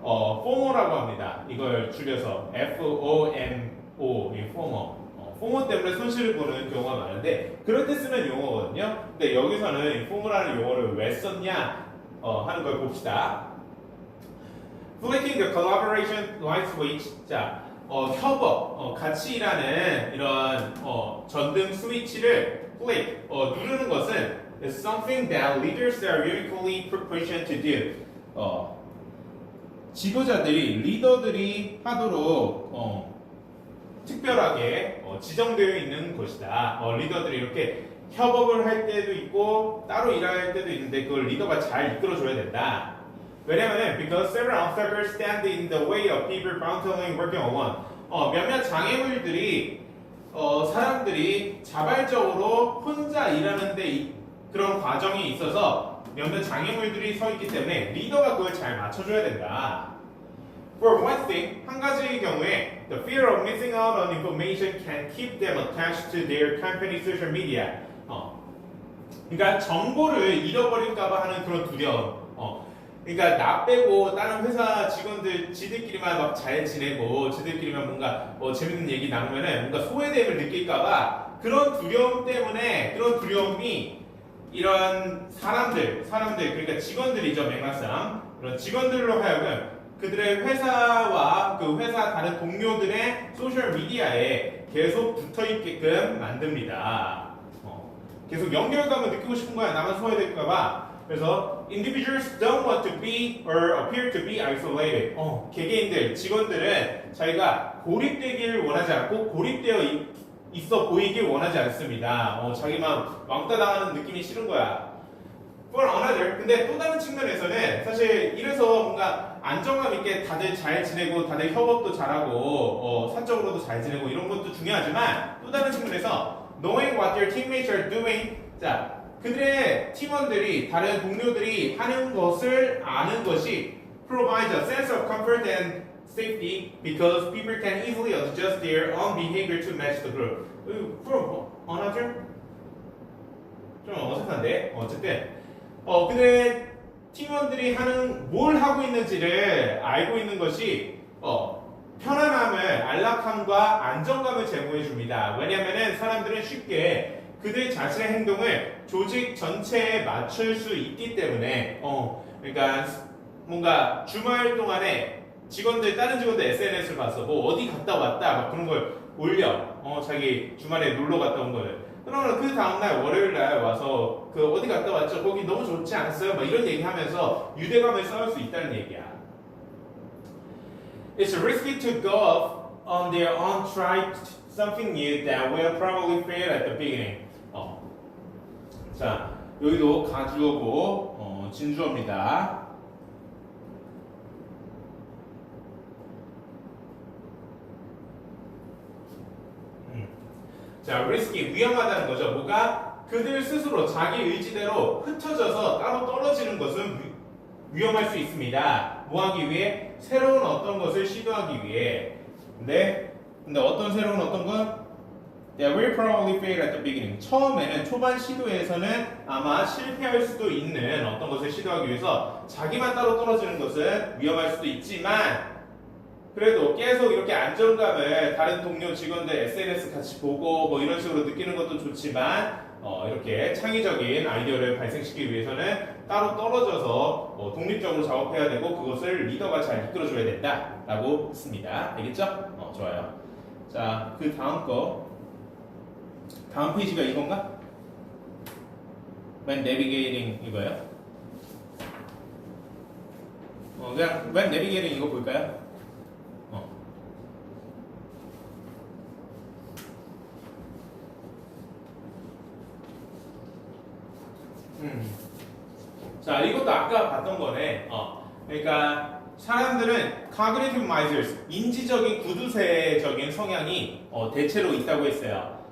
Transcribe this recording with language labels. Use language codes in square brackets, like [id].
[ko] FOMO라고 합니다. 이걸 줄여서 FOMO, 이 FOMO. FOMO 때문에 손실을 보는 경우가 많은데 그럴 때 쓰는 용어거든요. 근데 여기서는 이 FOMO라는 용어를 왜 썼냐 하는 걸 봅시다. [en] Flicking the collaboration light switch. [ko] 자, 협업, 같이 일하는 이런 전등 스위치를 flick, 누르는 것은 [en] is something that leaders are uniquely proficient to do. [ko] 지도자들이, 리더들이 하도록 특별하게 지정되어 있는 것이다. 리더들이 이렇게 협업을 할 때도 있고 따로 일할 때도 있는데 그걸 리더가 잘 이끌어줘야 된다. 왜냐면은 [en] because several obstacles stand in the way of people voluntarily working alone. [ko] 몇몇 장애물들이 사람들이 자발적으로 혼자 일하는데 그런 과정이 있어서 몇몇 장애물들이 서 있기 때문에 리더가 그걸 잘 맞춰줘야 된다. [en] For one thing, [ko] 한 가지의 경우에 [en] the fear of missing out on information can keep them attached to their company social media. [ko] 그러니까 정보를 잃어버릴까봐 하는 그런 두려움. 그러니까 나 빼고 다른 회사 직원들 지들끼리만 막 잘 지내고 지들끼리만 뭔가 재밌는 얘기 나누면은 뭔가 소외됨을 느낄까봐 그런 두려움 때문에 그런 두려움이 이런 사람들 그러니까 직원들이죠 맥락상 그런 직원들로 하여금 그들의 회사와 그 회사 다른 동료들의 소셜 미디어에 계속 붙어 있게끔 만듭니다. 계속 연결감을 느끼고 싶은 거야. 나만 소외될까봐. 그래서 [en] individuals don't want to be or appear to be isolated. [ko] 개개인들, 직원들은 자기가 고립되기를 원하지 않고 고립되어 있어 보이길 원하지 않습니다. 자기만 왕따 당하는 느낌이 싫은 거야. [en] For another, [ko] 근데 또 다른 측면에서는 사실 이래서 뭔가 안정감 있게 다들 잘 지내고 다들 협업도 잘하고 사적으로도 잘 지내고 이런 것도 중요하지만 또 다른 측면에서 [en] knowing what their teammates are doing. [ko] 자, 그들의 팀원들이 다른 동료들이 하는 것을 아는 것이 [en] provides a sense of comfort and safety because people can easily adjust their own behavior to match the group. For another? [ko] 좀 어색한데 어쨌든 그들의 팀원들이 뭘 하고 있는지를 알고 있는 것이 편안함을 안락함과 안정감을 제공해 줍니다. 왜냐하면 사람들은 쉽게 그들 자신의 행동을 조직 전체에 맞출 수 있기 때문에 그러니까 뭔가 주말 동안에 다른 직원들 SNS를 봐서 뭐 어디 갔다 왔다 막 그런 걸 올려 자기 주말에 놀러 갔다 온 거를 그러면 그 다음날 월요일날 와서 그 어디 갔다 왔죠 거기 너무 좋지 않았어요 막 이런 얘기하면서 유대감을 쌓을 수 있다는 얘기야. [en] It's risky to go off on their own try something new that will probably fail at the beginning. [ko] 자, 여기도 가주어고 진주어입니다. 자, risky 위험하다는 거죠. 뭐가 그들 스스로 자기 의지대로 흩어져서 따로 떨어지는 것은 위험할 수 있습니다. 뭐 하기 위해? 새로운 어떤 것을 시도하기 위해. 근데 어떤 새로운 어떤 것? [en] They will probably fail at the beginning. [ko] 처음에는 초반 시도에서는 아마 실패할 수도 있는 어떤 것을 시도하기 위해서 자기만 따로 떨어지는 것은 위험할 수도 있지만 그래도 계속 이렇게 안정감을 다른 동료 직원들 SNS 같이 보고 뭐 이런 식으로 느끼는 것도 좋지만 이렇게 창의적인 아이디어를 발생시키기 위해서는 따로 떨어져서 독립적으로 작업해야 되고 그것을 리더가 잘 이끌어줘야 된다라고 했습니다. 알겠죠? 좋아요. 자, 그 다음 페이지가 이건가? [en] When navigating [ko] 이거요? 그냥 [en] when navigating [ko] 이거 볼까요? 자, 이것도 아까 봤던 거네. 그러니까 사람들은 cognitive misers, 인지적인 구두쇠적인 성향이 대체로 있다고 했어요.